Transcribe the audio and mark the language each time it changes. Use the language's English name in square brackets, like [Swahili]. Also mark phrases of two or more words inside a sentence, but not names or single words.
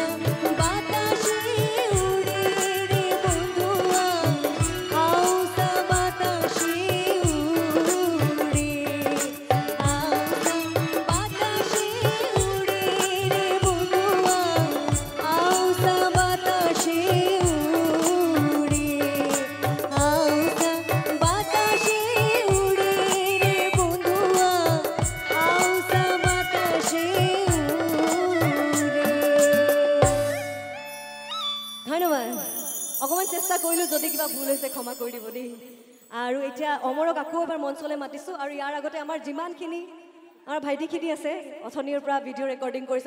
[Bangla] বাতাসে উড়ে রে বন্ধুয়া হাউসা বাতাসে উড়ে হাউসা বাতাসে উড়ে রে বন্ধুয়া হাউসা বাতাসে উড়ে হাউসা বাতাসে উড়ে রে বন্ধুয়া হাউসা বাতাসে উড়ে [Assamese] ধন্যবাদ অকমান চেষ্টা কৰিলো যদি কিবা ভুল হৈছে ক্ষমা কৰি দিব দেই আৰু এতিয়া অমৰক আকৌ এবাৰ মঞ্চলৈ মাতিছো আৰু ইয়াৰ আগতে আমাৰ যিমানখিনি আমাৰ ভাইটিখিনি আছে অথনিৰ পৰা [English] video recording [Assamese] কৰিছে